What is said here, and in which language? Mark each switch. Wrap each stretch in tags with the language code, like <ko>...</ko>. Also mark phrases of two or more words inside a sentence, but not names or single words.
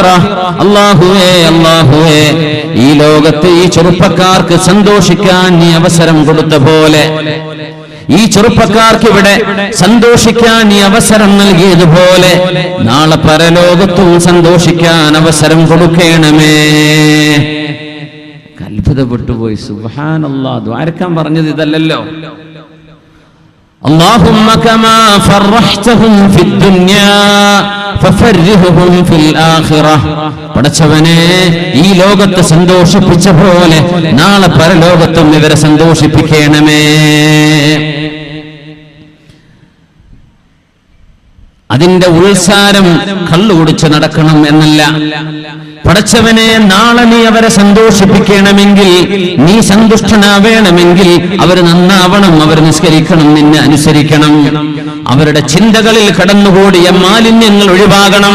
<ml>അല്ലാഹുവേ, ഈ ലോകത്ത് ഈ ചെറുപ്പക്കാർക്ക് സന്തോഷിക്കാൻ നീ അവസരം കൊടുത്ത പോലെ, ഈ ചെറുപ്പക്കാർക്ക് ഇവിടെ സന്തോഷിക്കാൻ നീ അവസരം നൽകിയതുപോലെ നാളെ പരലോകത്തും സന്തോഷിക്കാൻ അവസരം കൊടുക്കണമേ. അത്ഭുതപ്പെട്ടുപോയി.</ml> <ar>سبحان الله.</ar> <ml>ദ്വാരക്കാൻ പറഞ്ഞത് ഇതല്ലല്ലോ.</ml> <ar>اللهم كما فرحتهم في الدنيا ففرحهم في الآخرة.</ar> <ml>പടച്ചവനെ, ഈ ലോകത്തെ സന്തോഷിപ്പിച്ച പോലെ നാളെ പരലോകത്തും ഇവരെ സന്തോഷിപ്പിക്കണമേ. അതിന്റെ ഉത്സാരം കള്ളു കുടിച്ച് നടക്കണം എന്നല്ല. പടച്ചവനെ, നാളെ നീ അവരെ സന്തോഷിപ്പിക്കണമെങ്കിൽ, നീ സന്തുഷ്ടനാവേണമെങ്കിൽ അവർ നന്നാവണം, അവർ നിസ്കരിക്കണം, നിന്നെ അനുസരിക്കണം, അവരുടെ ചിന്തകളിൽ കടന്നുകൂടിയ മാലിന്യങ്ങൾ ഒഴിവാകണം.</ml>